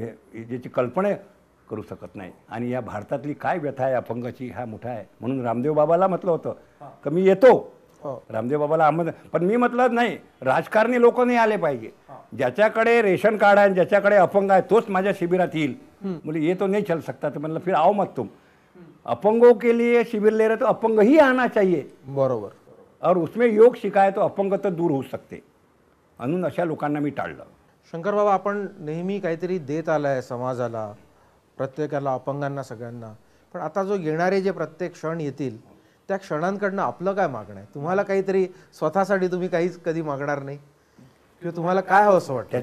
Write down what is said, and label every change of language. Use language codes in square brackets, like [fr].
[mr] हे ज्याची कल्पना करू शकत नाही. आणि या भारतातली काय व्यथा आहे अपंगाची, हा मोठा आहे. म्हणून रामदेव बाबाला म्हटलं होतं का मी येतो, रामदेव बाबाला आमंत्रण, पण मी म्हटलं नाही, राजकारणी लोक नाही आले पाहिजे. ज्याच्याकडे रेशन कार्ड आहे, ज्याच्याकडे अपंग आहे तोच माझ्या शिबिरात येईल. [hi] बोले ये तो नहीं चल सकता. तो मतलब फिर आओ मत तुम. अपंगों के लिए शिविर ले रहे तो अपंग ही आना चाहिए. [mr] बरोबर. [hi] और उसमें [mr] योग शिकाय तो अपंग तर दूर होऊ शकते. म्हणून अशा लोकांना मी टाळलं. शंकर बाबा, आपण नेहमी काहीतरी देत आलाय समाजाला, प्रत्येकाला, अपंगांना, सगळ्यांना. पण आता जो येणारे जे प्रत्येक क्षण येतील त्या क्षणांकडनं आपलं काय मागणं आहे? तुम्हाला काहीतरी स्वतःसाठी तुम्ही काहीच कधी मागणार नाही किंवा तुम्हाला काय हवं असं वाटतं?